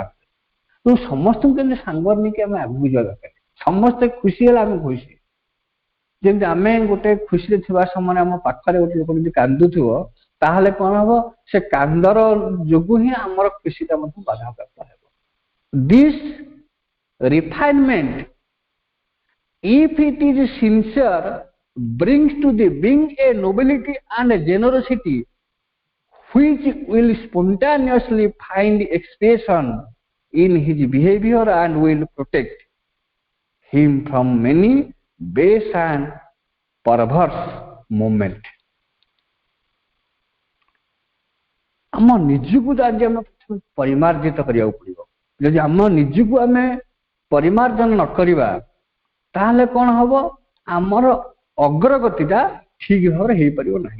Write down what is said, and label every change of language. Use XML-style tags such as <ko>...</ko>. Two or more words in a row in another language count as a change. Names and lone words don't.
<or>ତେଣୁ ସମସ୍ତଙ୍କୁ କେମିତି ସାଙ୍ଗରେ ନେଇକି ଆମେ ଆଗକୁ ଯିବା ଦରକାର। ସମସ୍ତେ ଖୁସି ହେଲେ ଆମେ ଖୁସି। ଯେମିତି ଆମେ ଗୋଟେ ଖୁସିରେ ଥିବା ସମୟରେ ଆମ ପାଖରେ ଗୋଟେ ଲୋକ ଯଦି କାନ୍ଦୁଥିବ, ତାହେଲେ କଣ ହବ, ସେ କାନ୍ଦର ଯୋଗୁ ହିଁ ଆମର ଖୁସିଟା ମଧ୍ୟ ବାଧାପ୍ରାପ୍ତ ହେବ।</or> <en>This refinement, if it is sincere, brings to the being a nobility and a generosity which will spontaneously find expression in his behavior and will protect him from many base and perverse movement.</en> <or>ଆମ ନିଜକୁ ଆଜି ଆମେ ପରିମାର୍ଜିତ କରିବାକୁ ପଡିବ। ଯଦି ଆମ ନିଜକୁ ଆମେ ପରିମାର୍ଜନ ନ କରିବା, ତାହେଲେ କଣ ହବ, ଆମର ଅଗ୍ରଗତିଟା ଠିକ ଭାବରେ ହେଇପାରିବ ନାହିଁ।</or>